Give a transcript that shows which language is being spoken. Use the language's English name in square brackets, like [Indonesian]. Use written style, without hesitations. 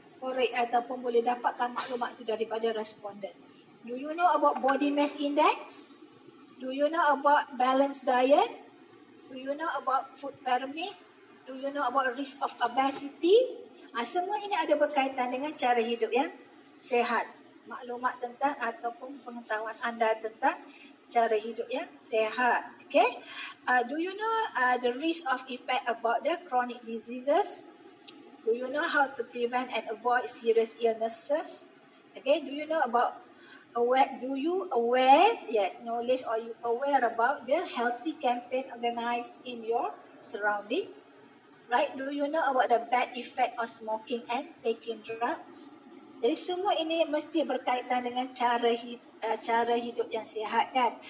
[Malay] korek ataupun boleh dapatkan maklumat itu daripada responden. [English] Do you know about body mass index? Do you know about balanced diet? Do you know about food pyramid? Do you know about risk of obesity? [Malay] Semua ini ada berkaitan dengan cara hidup yang sehat. Maklumat tentang ataupun pengetahuan anda tentang cara hidup yang sehat. Okay? [English] Do you know the risk of effect about the chronic diseases? Do you know how to prevent and avoid serious illnesses? Okay, do you know about knowledge or you aware about the healthy campaign organized in your surrounding? Right? Do you know about the bad effect of smoking and taking drugs? [Malay] Jadi semua ini mesti berkaitan dengan cara hidup yang sihat kan.